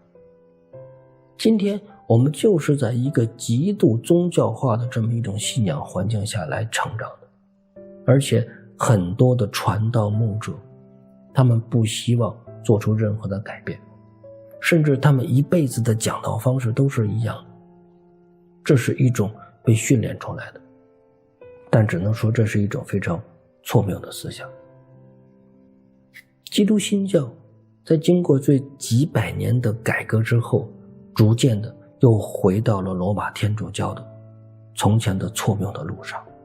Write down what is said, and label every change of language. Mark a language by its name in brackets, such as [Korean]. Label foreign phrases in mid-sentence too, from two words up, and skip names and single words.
[Chinese] 今天我們就是在一個極度宗教化的這麼一種信仰環境下來成長的，而且很多的傳道牧者，他們不希望做出任何的改变，甚至他們一輩子的講道方式都是一樣的。這是一種被訓練出來的，但只能說這是一種非常錯謬的思想。基督新教在經過這幾百年的改革之後，逐漸的又回到了羅馬天主教的從前的錯謬的路上。